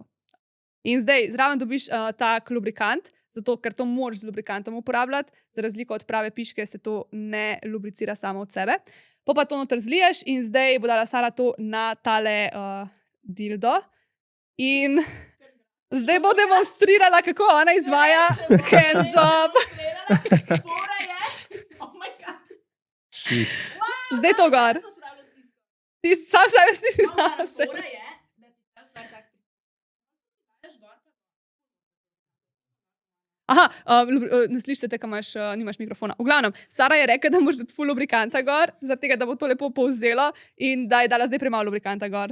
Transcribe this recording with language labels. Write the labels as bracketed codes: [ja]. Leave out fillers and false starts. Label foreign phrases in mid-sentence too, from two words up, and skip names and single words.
[sl] In zdaj, zraven dobiš tak lubrikant, zato ker to moraš z lubrikantom uporabljati, za razliko od prave piške se to ne lubricira samo od sebe. Pa to noter zliješ in zdaj bo dala Sara to na tale dildo in zdaj bo demonstrirala, kako ona izvaja handjob. Fora je... [en] Oh my god. [sl] Shit. Zdaj to gor. Ti sam sebe stisni sama sebe. Fora je, da ti ta stvar tak Aha, ne slišite, ker nimaš mikrofona. V glavnem, Sara je rekla, da moraš dati ful lubrikanta gor, zaradi tega, da bo to lepo povzelo in da je dala zdaj premalo lubrikanta gor.